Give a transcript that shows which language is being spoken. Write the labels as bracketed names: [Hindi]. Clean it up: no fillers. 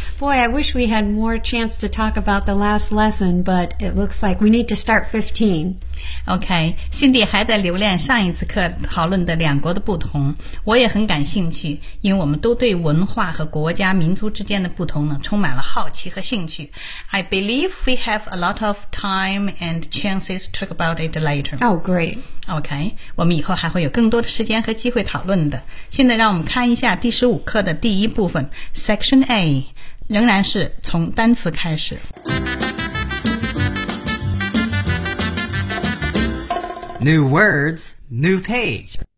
[English] Boy, I wish we had more chance to talk about the last lesson, but it looks like we need to start 15. [Chinese] Okay, Cindy 还在留恋上一次课讨论的两国的不同。我也很感兴趣，因为我们都对文化和国家民族之间的不同呢充满了好奇和兴趣。 [English] I believe we have a lot of time and chances to talk about it later. Oh, great. [Chinese] OK, 我们以后还会有更多的时间和机会讨论的。现在让我们看一下第15课的第一部分 Section A, 仍然是从单词开始。 [English] New words, new page.